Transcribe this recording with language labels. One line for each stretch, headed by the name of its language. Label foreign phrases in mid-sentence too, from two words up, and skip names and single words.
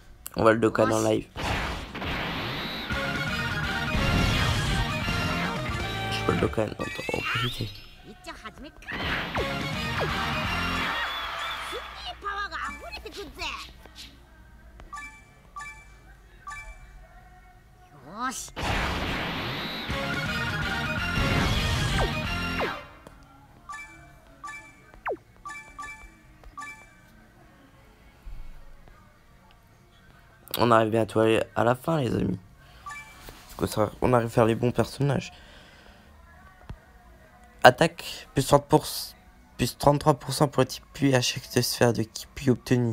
French: On va le Dokkan en live. Je peux le Dokkan, on peut profiter.
Japanese: いっちゃ始めっか。すげえパワーが溢れてくっぜ。よーし。
French: On arrive bientôt à la fin, les amis. Parce que on arrive à faire les bons personnages. Attaque, plus 30%, plus 33% pour le type Puis à chaque sphère de ki Puis obtenu.